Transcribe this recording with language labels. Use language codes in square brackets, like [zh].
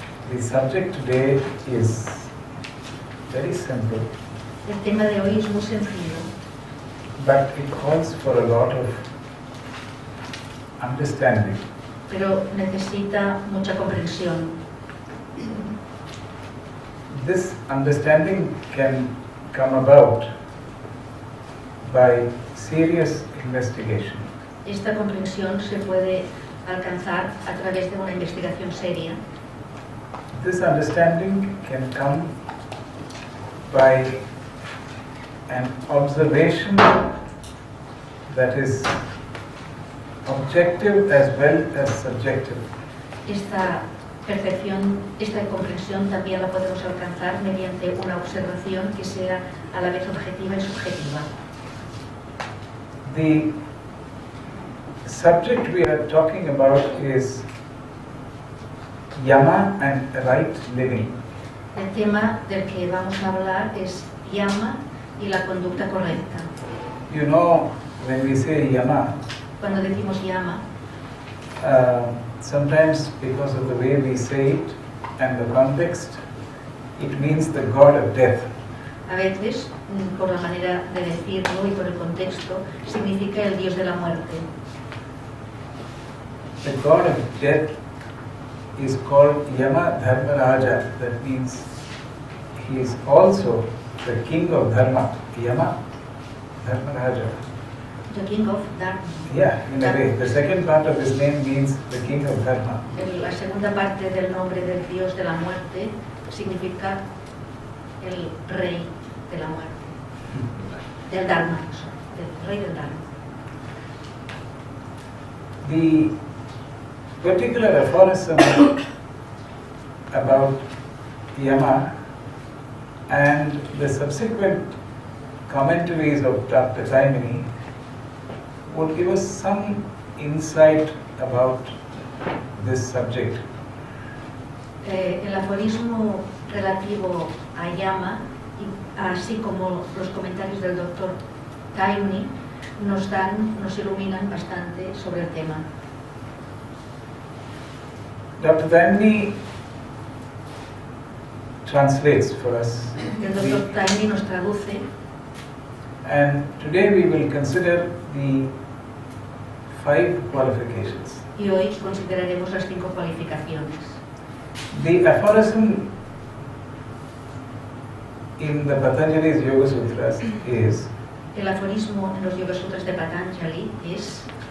[en] the subject today is very simple, [es] el tema de hoy es muy sencillo, [en] but it calls for a lot of understanding. [es] pero necesita mucha comprensión. [en] This understanding can come about by serious investigation. [es] Esta comprensión se puede alcanzar a través de una investigación seria. [en] This understanding can come by an observation that is objective as well as subjective. [es] Esta percepción, esta comprensión también la podemos alcanzar mediante una observación que sea a la vez objetiva y subjetiva. [en] The subject we are talking about is Yama and right living. [es] El tema del que vamos a hablar es Yama y la conducta correcta. [en] You know, when we say Yama, [es] Cuando decimos Yama, [en] sometimes because of the way we say it and the context, it means the god of death. [es] a veces, por la manera de decirlo y por el contexto, significa el dios de la muerte. [en] The god of death is called Yama Dharmaraja. That means he is also the king of Dharma. Yama Dharmaraja. The King of Dharma. Yeah, in a way. The second part of his name means the king of Dharma. [es] La segunda parte del nombre del dios de la muerte significa el rey de la muerte. Del Dharma, del rey del Dharma. [en] The particular aphorism about Yama and the subsequent commentaries of Parte would give us some insight about this subject. [es] El aforismo relativo a Yama, así como los comentarios del doctor Taimni, nos iluminan bastante sobre el tema. [en] Dr. Taimni translates for us. [es] El doctor Taimni nos traduce, [en] And today we will consider the 5 qualifications. [es] y hoy consideraremos las 5 cualificaciones. [en] The aphorism in the Patanjali's Yoga Sutras is [es] El aforismo en los Yoga Sutras de Patanjali es